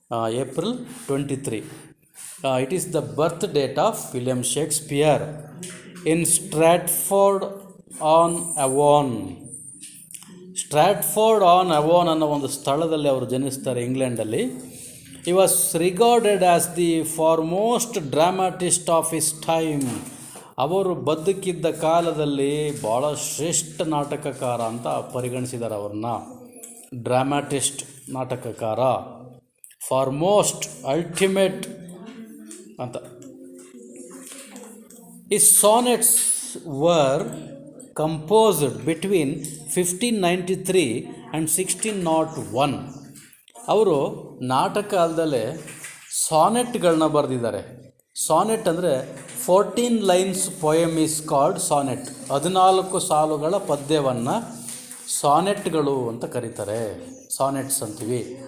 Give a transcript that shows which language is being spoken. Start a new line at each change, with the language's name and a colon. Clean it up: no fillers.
English: April 23. It is the birth date of William Shakespeare in Stratford on Avon.
Kannada: ಸ್ಟ್ರಾಟ್ಫೋರ್ಡ್ on Avon ಅನ್ನೋ ಒಂದು ಸ್ಥಳದಲ್ಲಿ ಅವರು ಜನಿಸ್ತಾರೆ, ಇಂಗ್ಲೆಂಡಲ್ಲಿ.
English: He was regarded as the foremost dramatist of his time.
Kannada: ಅವರು ಬದುಕಿದ್ದ ಕಾಲದಲ್ಲಿ ಭಾಳ ಶ್ರೇಷ್ಠ ನಾಟಕಕಾರ ಅಂತ ಪರಿಗಣಿಸಿದ್ದಾರೆ ಅವ್ರನ್ನ. ಡ್ರಾಮಾಟಿಸ್ಟ್, ನಾಟಕಕಾರ, ಫಾರ್ಮೋಸ್ಟ್, ಅಲ್ಟಿಮೇಟ್ ಅಂತ.
English: His sonnets were composed between 1593 and 1601.
Kannada: ಅವರು ನಾಟಕ ಅಲ್ಲದೆ ಸಾನೆಟ್ಗಳನ್ನ ಬರೆದಿದ್ದಾರೆ.
English: Sonnet ಅಂದರೆ 14 lines poem is called sonnet.
Kannada: 14 ಸಾಲುಗಳ ಪದ್ಯವನ್ನು ಸಾನೆಟ್ಗಳು ಅಂತ ಕರೀತಾರೆ, ಸಾನೆಟ್ಸ್ ಅಂತೀವಿ.